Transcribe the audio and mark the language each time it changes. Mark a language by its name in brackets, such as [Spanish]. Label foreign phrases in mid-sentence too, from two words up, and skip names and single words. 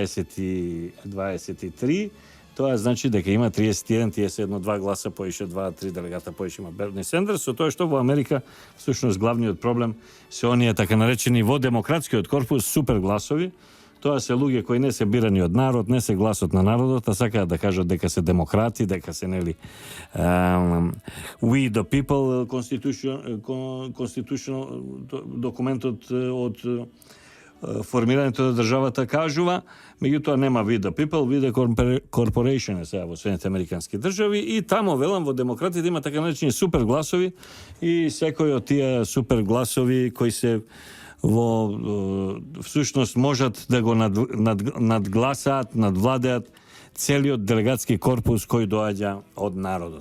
[Macedonian] 23, тоа значи дека има 31, 2 гласа поише, 2-3 делегата поише има Берни Сандерс, со тоа што во Америка всушност главниот проблем се оние така наречени во демократскиот корпус супер гласови. Тоа се луѓе кои не се бирани од народ, не се гласот на народот, а сакаат да кажат дека се демократи, дека се нели [English] we the people constitutional [Macedonian] документот од формирањето на државата кажува, меѓутоа нема [English] we the people, we the corporation [Macedonian] е сега во Соединените американски држави и тамо, велам, во демократите има така наречени супер гласови и секој од тие супер гласови кои се во всушност можат да го надгласаат, надвладеат целиот делегатски корпус кој доаѓа од народот.